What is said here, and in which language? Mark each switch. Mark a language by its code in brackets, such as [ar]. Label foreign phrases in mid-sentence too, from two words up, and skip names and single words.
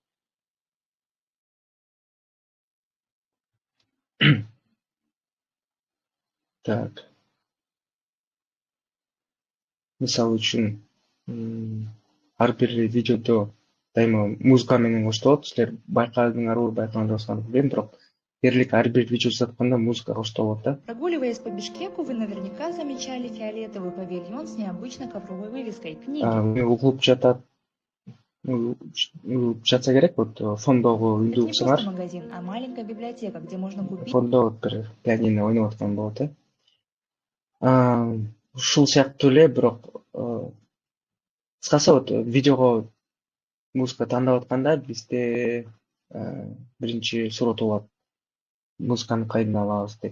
[ky] Так. Мисалы үчүн ар бир видеодо дайыма музыка менен коштолот. Силер байкадыңарбы, байкамадыңарбы билбейм, бирок дерлик ар бир видео жазып атканда музыка коштолот да. [ru] Прогуливаясь по Бишкеку, вы наверняка замечали фиолетовый павильон с необычной ковровой вывеской книги. [ky] Угулуп жатса керек, вот фондогу [ru] Это [ky] үндү [ru] не [ky] уксаңар, [ru] просто магазин, а маленькая библиотека, где можно купить [ky] фондо бир пианино ойноп аткан болот ушул сыяктуу эле, бирок кыскасы вот видеого музыка тандап атканда бизде биринчи суроо туулат. Музыканы кайдан алабыз деп.